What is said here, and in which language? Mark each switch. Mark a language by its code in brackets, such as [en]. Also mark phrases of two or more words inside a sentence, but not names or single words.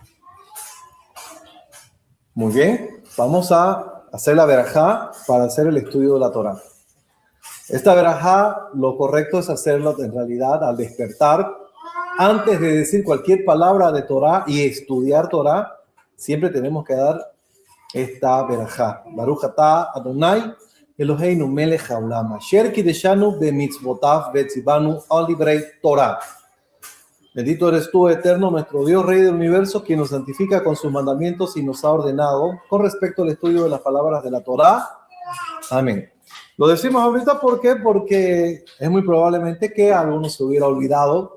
[es] Muy bien, vamos a hacer la verajá para hacer el estudio de la Torá. Esta verajá, lo correcto es hacerlo en realidad al despertar. Antes de decir cualquier palabra de Torá y estudiar Torá, siempre tenemos que dar esta verajá. [he] ברוך אתה אדוני אלוהינו מלך העולם אשר קידשנו במצוותיו וציוונו על דברי תורה. [es] Bendito eres tú, eterno, nuestro Dios, Rey del universo, quien nos santifica con sus mandamientos y nos ha ordenado con respecto al estudio de las palabras de la Torá. Amén. Lo decimos ahorita, ¿por qué? Porque es muy probablemente que alguno se hubiera olvidado.